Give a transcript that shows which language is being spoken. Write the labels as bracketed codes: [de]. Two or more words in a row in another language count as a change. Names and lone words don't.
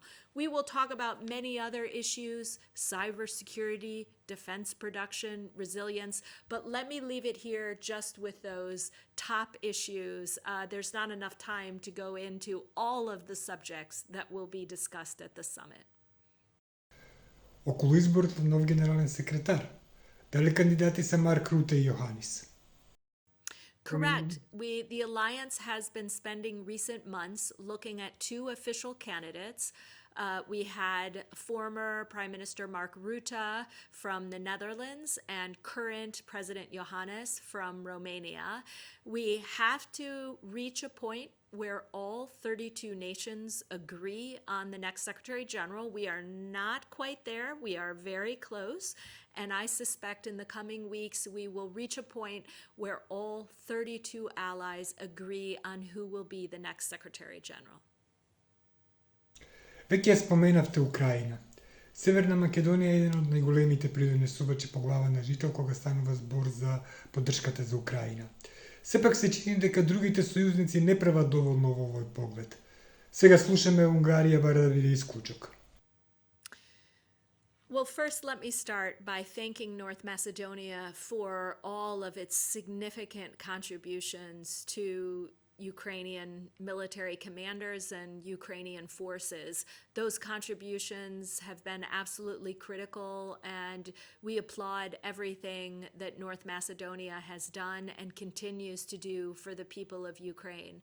[en] We will talk about many other issues, cybersecurity, defense production, resilience, but let me leave it here just with those top issues. There's not enough time to go into all of the subjects that will be discussed at the summit. [mk] Околу изборот на нов генерален секретар, дали кандидати се Марк Руте и Јоханис? [en] Correct. The alliance has been spending recent months looking at two official candidates. We had former Prime Minister Mark Rutte from the Netherlands and current President Iohannis from Romania. We have to reach a point where all 32 nations agree on the next Secretary General. We are not quite there. We are very close. And I suspect in the coming weeks, we will reach a point where all 32 allies agree on who will be the next Secretary General. [mk] Веќе ја споменавте Украина. Северна Македонија е еден од најголемите придонесувачи по глава на жител кога станува збор за поддршката за Украина. Сепак се чини дека другите сојузници не прават доволно во овој поглед. Сега слушаме Унгарија бара да биде исклучок. [en] Well, first, let me start by thanking North Macedonia for all of its significant contributions to Ukrainian military commanders and Ukrainian forces. Those contributions have been absolutely critical, and we applaud everything that North Macedonia has done and continues to do for the people of Ukraine.